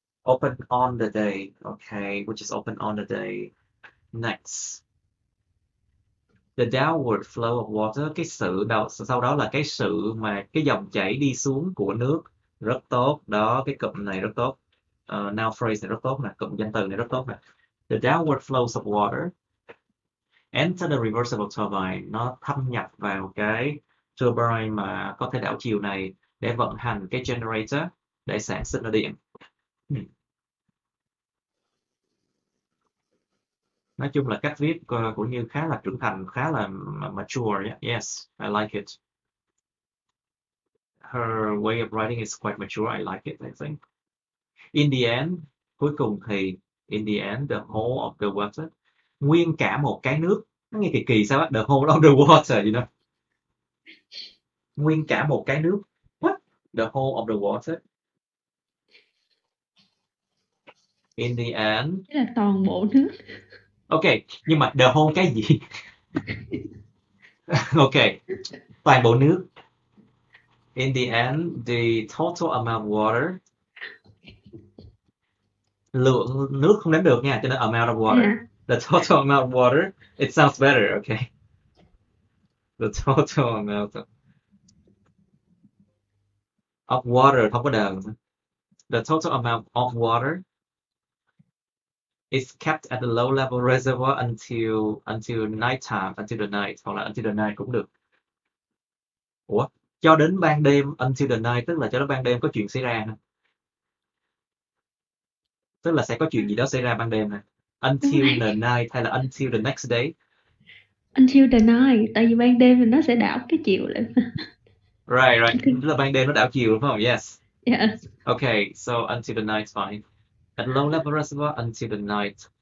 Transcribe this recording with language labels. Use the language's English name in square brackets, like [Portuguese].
[English] Open on the day, okay, which is open on the day. Next, the downward flow of water, [Vietnamese] sau đó là cái dòng chảy đi xuống của nước rất tốt. Đó, cái cụm này rất tốt. [English] Now phrase [Vietnamese] này rất tốt nè, cụm danh từ này rất tốt nè. [English] The downward flows of water enter the reversible turbine, [Vietnamese] nó thâm nhập vào cái turbine mà có thể đảo chiều này để vận hành cái generator để sản sinh ra điện. Nói chung là cách viết của Như khá là trưởng thành, khá là mature. [English] Yes, I like it. Her way of writing is quite mature. I like it, I think. In the end, [Vietnamese] cuối cùng thì [English] in the end, the whole of the water, [Vietnamese] nguyên cả một cái nước. Nó nghe kỳ kỳ sao á? [English] The whole of the water, you know? [Vietnamese] Nguyên cả một cái nước. [English] What? The whole of the water. In the end. [Vietnamese] Thế là toàn bộ nước. Ok, nhưng mà [English] the whole [Vietnamese] cái gì? Ok, toàn bộ nước. [English] In the end, the total amount of water. [Vietnamese] Lượng nước không đếm được nha, cho nên amount of water. [English] Yeah. The total amount of water. It sounds better, okay? The total amount of water, [Vietnamese] không có đờn. [English] The total amount of water is kept at the low level reservoir until nighttime, until the night, [Vietnamese] hoặc là [English] until the night cũng được. [Vietnamese] Ủa, cho đến ban đêm, [English] until the night [Vietnamese] tức là cho đến ban đêm có chuyện xảy ra hả? Tức là sẽ có chuyện gì đó xảy ra ban đêm nè. [English] Until the night hay là until the next day? Until the night, [Vietnamese] tại vì ban đêm thì nó sẽ đảo cái chiều lại. [English] Right. [Vietnamese] Tức là ban đêm nó đảo chiều đúng không? [English] Yes. Yes. Okay, so until the night fine. At low level reservoir until the night.